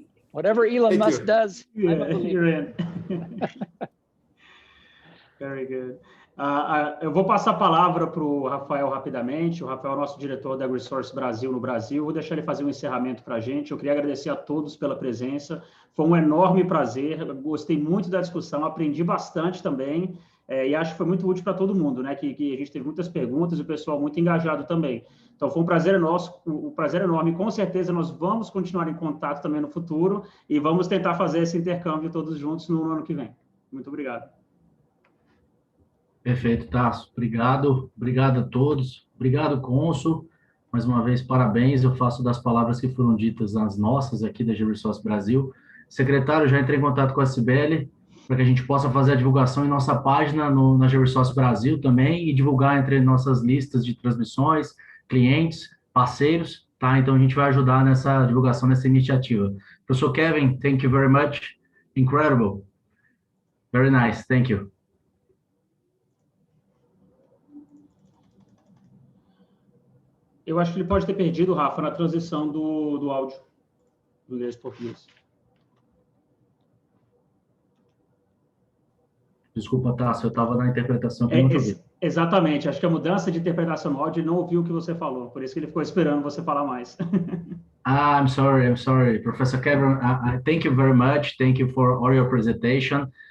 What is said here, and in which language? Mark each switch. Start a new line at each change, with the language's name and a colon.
English: Whatever Elon Musk does, I'm a believer. You're in. Very good.
Portuguese: Eu vou passar a palavra para o Rafael rapidamente. O Rafael é o nosso diretor da AgriSource Brasil no Brasil. Vou deixar ele fazer um encerramento para a gente. Eu queria agradecer a todos pela presença. Foi um enorme prazer. Eu gostei muito da discussão, aprendi bastante também. E acho que foi muito útil para todo mundo, né? Que a gente teve muitas perguntas e o pessoal muito engajado também. Então, foi um prazer nosso, um prazer enorme. Com certeza, nós vamos continuar em contato também no futuro e vamos tentar fazer esse intercâmbio todos juntos no ano que vem. Muito obrigado. Perfeito, Tasso. Obrigado. Obrigado a todos. Obrigado, cônsul. Mais uma vez, parabéns. Eu faço das palavras que foram ditas as nossas aqui da AgriSource Brasil. Secretário, já entrei em contato com a Cibele. para que a gente possa fazer a divulgação em nossa página na GeoResource Brasil também e divulgar entre nossas listas de transmissões, clientes, parceiros, tá? Então, a gente vai ajudar nessa divulgação, nessa iniciativa.
English: Professor Kevin, thank you very much. Incredible. Very nice. Thank you.
Portuguese: Eu acho que ele pode ter perdido, Rafa, na transição do áudio do inglês para português. Desculpa, Tasso, eu estava na interpretação que eu não te ouvi. Exatamente, acho que a mudança de interpretação no áudio, ele não ouviu o que você falou, por isso que ele ficou esperando você falar mais.
English: I'm sorry, Professor Kevin. Thank you very much. Thank you for all your presentation.